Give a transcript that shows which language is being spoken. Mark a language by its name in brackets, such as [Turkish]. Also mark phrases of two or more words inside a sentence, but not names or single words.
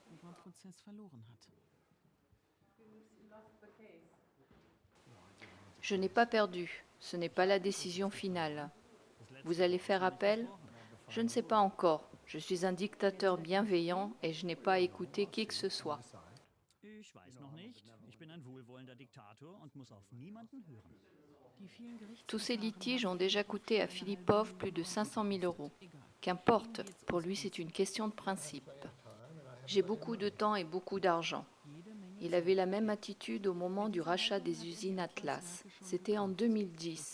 [French] Je n'ai pas perdu, ce n'est pas la décision finale. Vous allez faire appel? Je ne sais pas encore. Je suis un dictateur bienveillant et je n'ai pas écouté qui que ce soit. [German] Ich weiß noch nicht. Ich bin ein wohlwollender Diktator und muss auf niemanden hören. [French] Tous ces litiges ont déjà coûté à Filippov plus de 500 000 euros. Qu'importe, pour lui c'est une question de principe. J'ai beaucoup de temps et beaucoup d'argent. Il avait la même attitude au moment du rachat des usines Atlas. C'était en 2010.